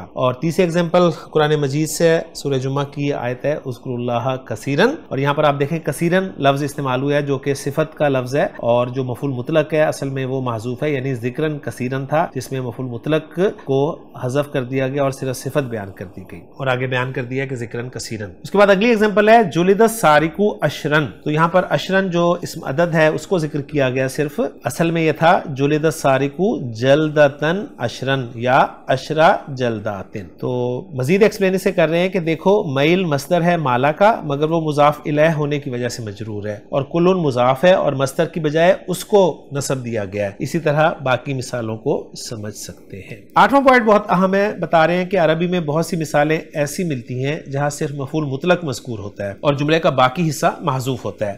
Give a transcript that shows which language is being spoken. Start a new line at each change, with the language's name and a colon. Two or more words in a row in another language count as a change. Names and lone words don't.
Urdu: اور تیسری ایگزامپل قرآن مجید سے سورہ جمعہ کی آیت ہے
Arabic: اذکروا اللہ کثیرن،
Urdu: اور یہاں پر آپ دیکھیں کثیرن لفظ استعمال ہوا ہے جو کہ صفت کا لفظ ہے اور جو مفعول مطلق ہے اصل میں وہ محذوف ہے، یعنی
Arabic: ذکرن کثیرن
Urdu: تھا جس میں مفعول مطلق کو حذف کر دیا گیا اور صرف صفت بیان کر دی گئی اور آگے بیان کر دیا کہ
Arabic: ذکرن کثیرن۔
Urdu: اس کے بعد اگلی ایگزامپل ہے
Arabic: جلد السارق اشرن،
Urdu: تو یہاں پر اشرن جو اسم عدد ہے اس کو ذکر کیا گیا صرف، اصل میں یہ تھا
Arabic: جلد السارق جالك جلدة عشرا أو عشرة جلدات.
Urdu: تو مزید ایکسپلین اسے کر رہے ہیں کہ دیکھو میل مصدر ہے مالا کا، مگر وہ مضاف الیہ ہونے کی وجہ سے مجرور ہے، اور کلٌ مضاف ہے اور مصدر کی بجائے اس کو نصب دیا گیا ہے. اسی طرح باقی مثالوں کو سمجھ سکتے ہیں۔ 8واں پوائنٹ بہت اہم ہے، بتا رہے ہیں کہ عربی میں بہت سی مثالیں ایسی ملتی ہیں جہاں صرف مفعول مطلق مذکور ہوتا ہے اور جملے کا باقی حصہ محذوف ہوتا ہے.